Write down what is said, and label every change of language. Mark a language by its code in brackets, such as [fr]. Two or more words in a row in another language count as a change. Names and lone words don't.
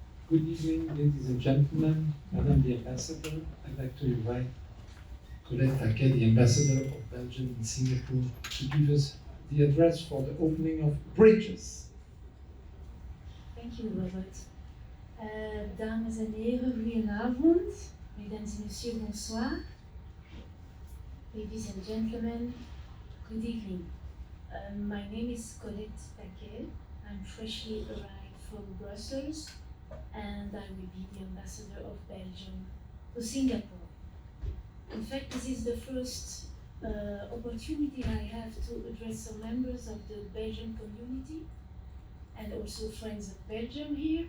[en] Good evening, ladies and gentlemen, Madam the Ambassador. I'd like to invite Colette Taquet, the Ambassador of Belgium in Singapore, to give us the address for the opening of bridges. Thank you, Robert. [nl] Dames en heren, goedenavond. [fr] Mesdames et messieurs, bonsoir. [en] Ladies and gentlemen, good evening. My name is Colette Taquet. I'm freshly arrived from Brussels, and I will be the ambassador of Belgium to Singapore. In fact, this is the first opportunity I have to address some members of the Belgian community and also friends of Belgium here.